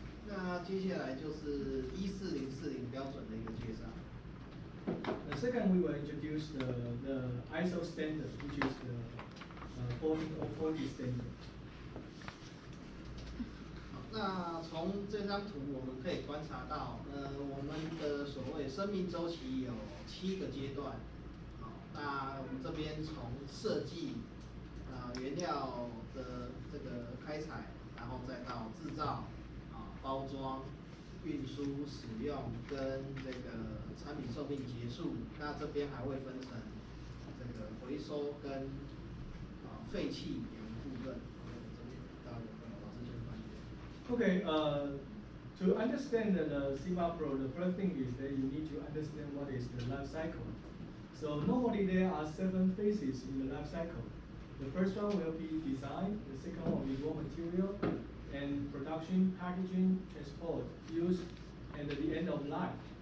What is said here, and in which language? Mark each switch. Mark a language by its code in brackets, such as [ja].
[zh] 那接下来就是14040标准的一个介绍。 [en] The second, we will introduce the ISO standard, which is the 14040 standard. [zh] 那从这张图我们可以观察到，我们的所谓生命周期有7个阶段。好，那我们这边从设计，原料的这个开采，然后再到制造，包装、运输、使用跟这个产品寿命结束。那这边还会分成这个回收跟废弃2个部分。这边到老师先翻译。 [en] Okay, to understand the Sima Pro, the first thing is that you need to understand what is the life cycle. So normally there are 7 phases in the life cycle. The first one will be design, the second one will be raw material, and production, packaging, transport, use, and the end of life.